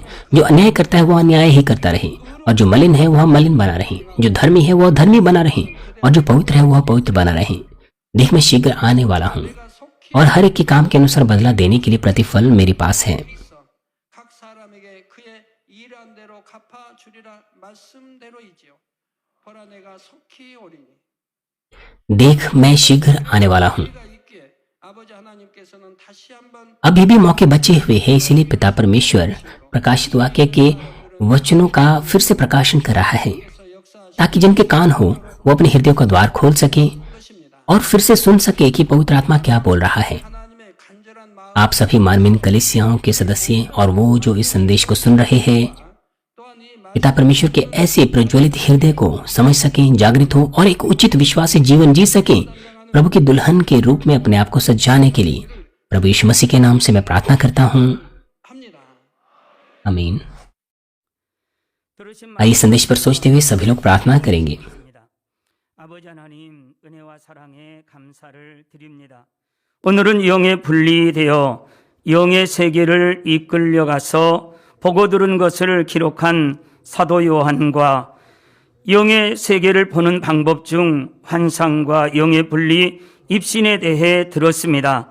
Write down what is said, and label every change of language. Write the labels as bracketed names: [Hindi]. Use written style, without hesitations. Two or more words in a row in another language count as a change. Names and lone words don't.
[Hindi] जो अन्याय करता है वह अन्याय ही करता रहे, और जो मलिन है वह मलिन बना रहे, जो धर्मी है वह धर्मी बना रहे, और जो पवित्र है वह पवित्र बना रहे। देख, मैं शीघ्र आने वाला हूँ और हर एक के काम के अनुसार बदला देने के लिए प्रतिफल मेरे पास है। [Korean] 각 사람에게 그의 일한 대로 갚아 주리라 말씀대로이지요. 보라 내가 속히 오리니. [Hindi] देख, मैं शीघ्र आने वाला हूँ। [Korean] 우리가 있기에 아버지 하나님께서는 다시 한번 [Hindi] अभी भी मौके बचे हुए हैं, इसीलिए पिता परमेश्वर प्रकाशित वाक्य के वचनों का फिर से प्रकाशन कर रहा है, [Korean] 역사하실 [Hindi] ताकि जिनके कान हो वो अपने हृदय का द्वार खोल सके [Korean] 것입니다. [Hindi] और फिर से सुन सके कि पवित्र आत्मा क्या बोल रहा है। [Korean] 하나님의 간절한 마음 [Hindi] आप सभी मार्मिन कलीसियाओं के सदस्य और वो जो इस संदेश को सुन रहे हैं, [Korean] 또한 이 [Hindi] पिता परमेश्वर के ऐसे प्रज्वलित हृदय को समझ सकें, जागृत हो और एक उचित विश्वासी जीवन जी सकें, प्रभु की दुल्हन के रूप में अपने आप को सजाने के लिए प्रभु यीशु मसीह के नाम से मैं प्रार्थना करता हूँ, [Korean] 합니다. [Hindi] आमीन। आइए संदेश पर सोचते हुए सभी लोग प्रार्थना करेंगे। [Korean] 아버지 하나님 은혜와 사랑에 감사를 드립니다. 오늘은 영에 분리되어 영의 세계를 이끌려가서 보고 들은 것을 기록한 사도 요한과 영의 세계를 보는 방법 중 환상과 영의 분리, 입신에 대해 들었습니다.